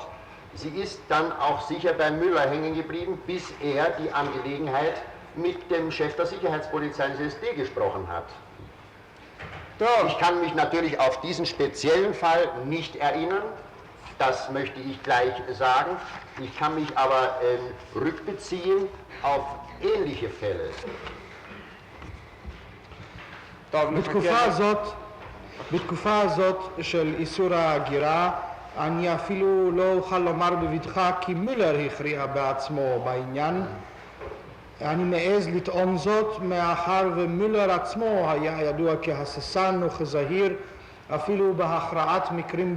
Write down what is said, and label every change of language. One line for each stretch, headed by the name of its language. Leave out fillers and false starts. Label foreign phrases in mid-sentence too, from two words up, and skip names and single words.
German: Sie ist dann auch sicher bei Müller hängen geblieben, bis er die Angelegenheit mit dem Chef der Sicherheitspolizei des SD gesprochen hat. Ich kann mich natürlich auf diesen speziellen Fall nicht erinnern, das möchte ich gleich sagen. Ich kann mich aber rückbeziehen auf ähnliche Fälle.
Hebrew: בתקופה הזאת של איסור ההגירה, אני אפילו לא אוכל לומר בבטחה כי מילר הכריע בעצמו בעניין. אני מעז לטעון זאת מאחר ומילר עצמו היה ידוע כהססן וכזהיר אפילו בהכרעת מקרים